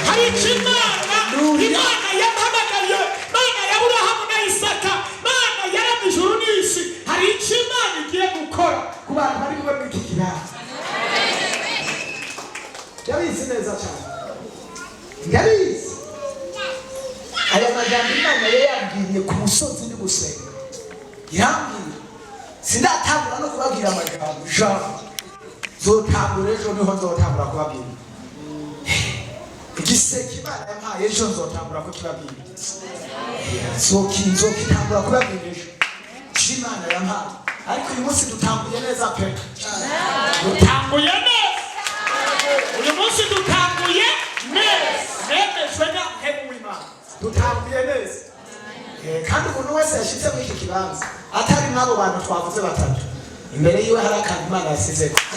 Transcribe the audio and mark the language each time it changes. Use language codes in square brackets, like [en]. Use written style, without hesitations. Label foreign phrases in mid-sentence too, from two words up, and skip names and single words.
[rn] hari icyo Imana yahamagaye Mana ya Aburahamu na Isaka Mana yaremye ijuru n'isi hari icyo Imana igiye gukora ku bantu bari bube muri iki kibanza yabizi neza cyane yabizi aya majambo Imana yabwiye ku musozi ndi gusenga yambwiye sindatangura no kubabwira amajambo zotangura ejo niho nzotangura kubabwira igiseke Imana yampaye ejo nzotangura kukibabwira nzokitangura kubabwira ejo Imana yampaye ariko uyu munsi dutanguye neza pe dutanguye neza uyu munsi dutanguye neza nemejwe na hebu w'Imana dutanguye neza kandi umuntu wese yashyize muri iki kibanza atari n'abo bantu twavuze batatu imbere yiwe hari akantu Imana yasizeko